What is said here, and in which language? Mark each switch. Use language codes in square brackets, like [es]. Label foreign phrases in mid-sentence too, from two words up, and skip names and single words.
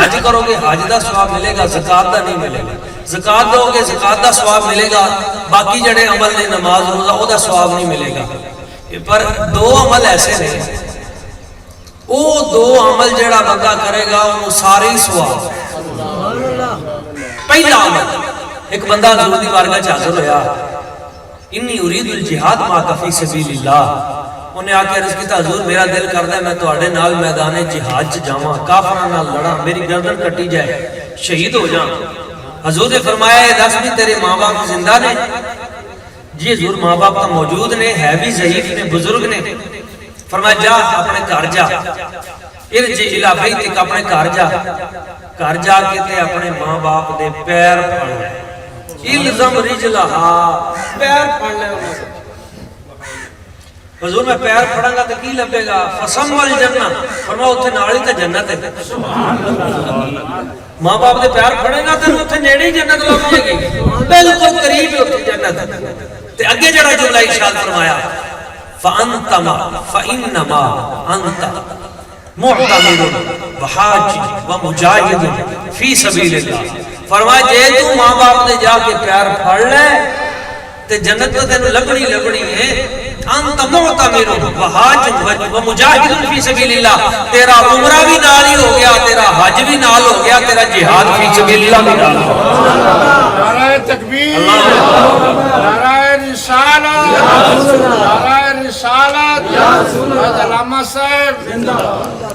[pa] حج کرو گے حج دا ثواب ملے گا، زکات دا نہیں ملے گا۔ زکات دو گے زکات دا ثواب ملے گا، باقی جڑے عمل نے نماز روزہ او دا ثواب نہیں ملے گا۔ پر دو عمل ایسے نے، او دو عمل جڑا بندہ کرے گا انہوں سارے ہی ثواب۔ پہلا عمل، ایک بندہ حضور دی بارگاہ چ حاضر ہویا، [ar] انی ارید الجہاد ما فی سبیل اللہ، [pa] انہیں آ کے عرض کیتا حضور میرا دل کردا ہے میں تواڈے نال میدان جہاد چ جاواں، کافراں نال لڑاں، میری گردن کٹی جائے، شہید ہو جاں۔ حضور نے فرمایا اے دس بھی تیرے ماں باپ زندہ نے؟ جی حضور ماں باپ تو موجود نے، ہے بھی ضعیف نے، بزرگ نے۔ فرمایا جا اپنے گھر جا، [ar] ارجع الی بیتک، [pa] اپنے گھر جا کے تے اپنے ماں باپ دے پیر پھڑ لے، [ar] الزم رجلہا، [pa] پیر پھڑ لے۔ حضور میں پیر پھڑاں گا تو کی لبے گا؟ [ar] فسم والجنہ، [pa] فرمایا اتھے نالی تے جنت ہے۔ ماں باپ دے پیر پھڑے گا تو اتھے نیڑے ہی جنت لگ جائے گی، بالکل قریب ہے اتھے جنت۔ تے اگے جڑا جملہ ارشاد فرمایا [ar] فَأَنْتَمَا فَإِنَّمَا أَنْتَ مُعْتَمِرٌ وَحَاجٍ وَمُجَاہِدٌ فِي سَبِيلِ اللَّهِ، [pa] فرمایا جے تو ماں باپ دے جا کے پیر پھڑ لے تے جنت تو تینوں لبنی ہے۔ [ar] انت معتمر وحاج ومجاہد فی سبیل اللہ، [pa] تیرا عمرہ بھی نال ہی ہو گیا، تیرا حج بھی نال ہو گیا، تیرا [ar] جہاد فی سبیل اللہ [pa] بھی نال ہو گیا۔ نعرہ تکبیر، نعرہ رسالت، نعرہ رسالت، علامہ صاحب۔